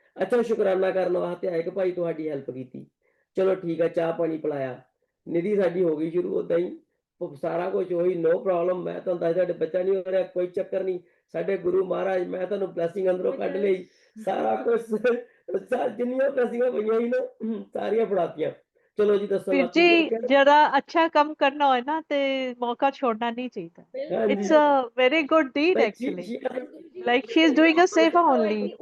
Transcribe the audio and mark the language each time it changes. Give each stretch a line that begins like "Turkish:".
Punjabi: ਅੱਛਾ ਸ਼ੁਕਰਾਨਾ ਕਰਨ ਵਾਸਤੇ ਆਏ ਕਿ ਭਾਈ ਤੁਹਾਡੀ ਹੈਲਪ ਕੀਤੀ, ਚਲੋ ਠੀਕ ਆ, ਚਾਹ ਪਾਣੀ ਪਿਲਾਇਆ, ਨਿਧੀ ਸਾਡੀ ਹੋ ਗਈ ਸ਼ੁਰੂ। ਉਦਾਂ ਹੀ ਉਹ ਸਾਰਾ ਕੁਝ ਉਹੀ, ਨੋ ਪ੍ਰੋਬਲਮ। ਮੈਂ ਤੁਹਾਨੂੰ ਦੱਸਦਾ ਸਾਡੇ ਬੱਚਾ ਨਹੀਂ ਹੋ ਰਿਹਾ, ਕੋਈ ਚੱਕਰ ਨਹੀਂ, ਸਾਡੇ ਗੁਰੂ ਮਹਾਰਾਜ, ਮੈਂ ਤੁਹਾਨੂੰ ਬਲੈਸਿੰਗ ਅੰਦਰੋਂ ਕੱਢ ਲਈ, ਸਾਰਾ ਕੁਝ ਜਿੰਨੀਆਂ ਬਲੈਸਿੰਗਾਂ ਪਈਆਂ ਸੀ ਨਾ ਸਾਰੀਆਂ ਫੜਾਤੀਆਂ। ਚਲੋ ਜੀ ਦੱਸੋ ਵੀਰ ਬਾਕੀ
Urdu: ਜੀ जरा अच्छा काम करना हो ना तो मौका छोड़ना नहीं चाहिए। बिल्कुल
English: It's a very good deed actually. Like she is doing a seva only.